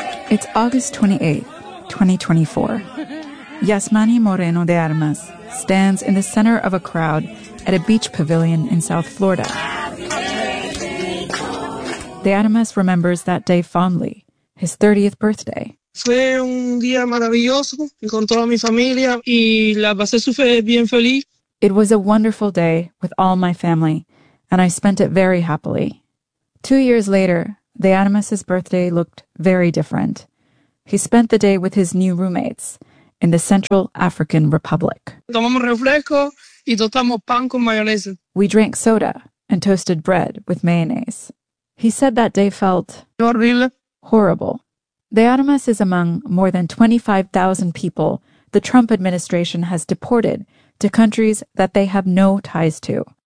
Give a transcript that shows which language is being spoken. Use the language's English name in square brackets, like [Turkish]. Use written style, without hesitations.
[English] It's August 28, 2024. Yasmani Moreno de Armas stands in the center of a crowd at a beach pavilion in South Florida. De Armas remembers that day fondly, his 30th birthday. [Spanish] Fue un día maravilloso con toda mi familia y la pasé súper bien feliz. [English] It was a wonderful day with all my family, and I spent it very happily. 2 years later, De Armas's birthday looked very different. He spent the day with his new roommates in the Central African Republic. [Spanish] Tomamos refresco y tostamos pan con mayonesa. [English] We drank soda and toasted bread with mayonnaise. He said that day felt horrible. Horrible. De Armas is among more than 25,000 people the Trump administration has deported to countries that they have no ties to.